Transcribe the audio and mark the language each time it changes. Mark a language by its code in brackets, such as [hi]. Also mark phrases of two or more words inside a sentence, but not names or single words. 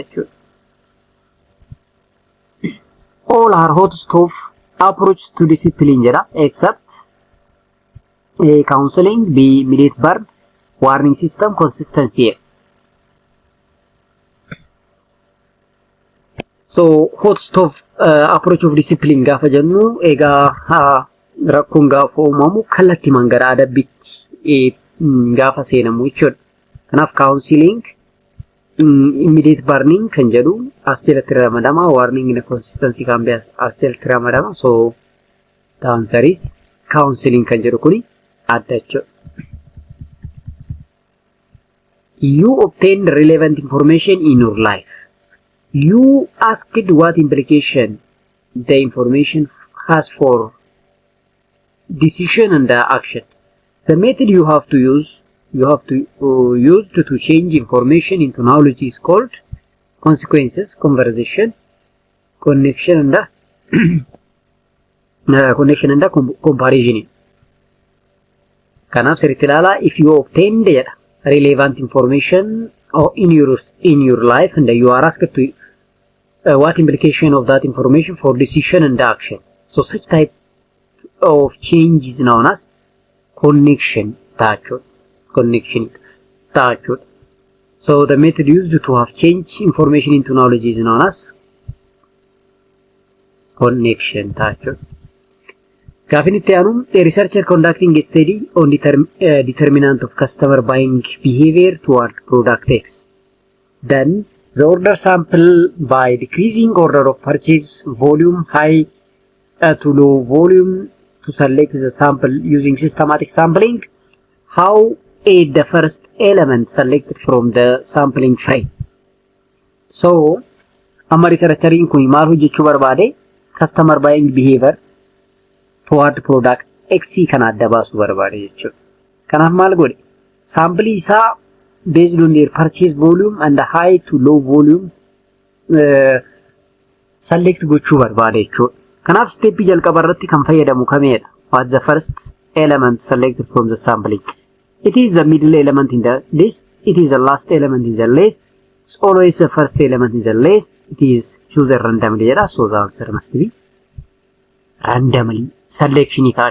[en] All are hot stove approach to discipline except counseling, B, immediate burn, warning system, consistency. So hot stove approach of discipline [om] gaafa jennu egaa rakkoon gaafa uumamu kallattii mangara adabbitti gaafa seenamu jechuudha. Kanaaf [en] counseling, immediate burning [om] kan jedhu as jalatti ramadama, [en] warning in consistency [om] kan bi'a as jalatti ramadama. [en] So the answer is counseling [om] kan jedhu kuni adda jechuudha. [en] You obtained relevant information in your life. You asked what implication the information has for decision and action. The method you have to use to change information into knowledge is called consequences, conversation, connection and comparison. [om] Kanaaf sirriitti ilaala. [en] If you obtained relevant information in your life and you are asked to what implication of that information for decision and action. So such type of change is known as connection. So the method used to have changed information into knowledge is known as connection. [om] Gaafin itti aanu, [en] a researcher conducting a study on determinant of customer buying behavior toward product X. Then the order sample by decreasing order of purchase volume high to low volume to select the sample using systematic sampling. How the first element selected from the sampling frame. [om] So amma researcheriin kun maal hojjechuu barbaade? [en] Customer buying behavior toward product X [om] kan adda baasuu barbaade jechuudha. Kanaaf maal godhe? [en] Sample isaa based on their purchase volume and the high to low volume select [om] gochuu barbaade jechuudha. Kanaaf steepii jalqaba irratti kan fayyadamu kamidha? [en] What the first element selected from the sampling? It is the middle element in the list. It is the last element in the list. It's always the first element in the list. It is chosen randomly. So the answer must be randomly selection.